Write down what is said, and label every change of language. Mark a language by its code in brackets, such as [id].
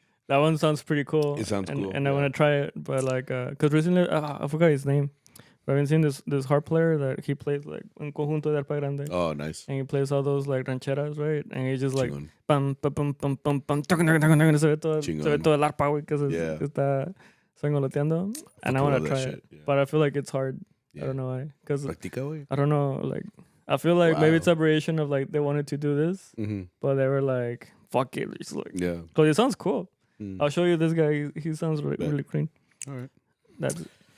[en] That one sounds pretty cool. It sounds cool. And I want to try it, but like, cause recently I forgot his name. But I've been seeing this harp player that he plays like [es] un conjunto de arpa grande. [en] Oh, nice. And he plays all those like rancheras, right? And he just like [es] Chingón. pam pam pam pam pam pam. Se ve todo el arpa, güey, que se está sangoloteando. [en] And I want to try it, but I feel like it's hard. I don't know why. Cause [es] Practica, güey. [en] I don't know, like I feel like maybe it's a variation of like they wanted to do this, but they were like, fuck it, just like because it sounds cool. I'll show you this guy. He sounds really clean. All right. That's it.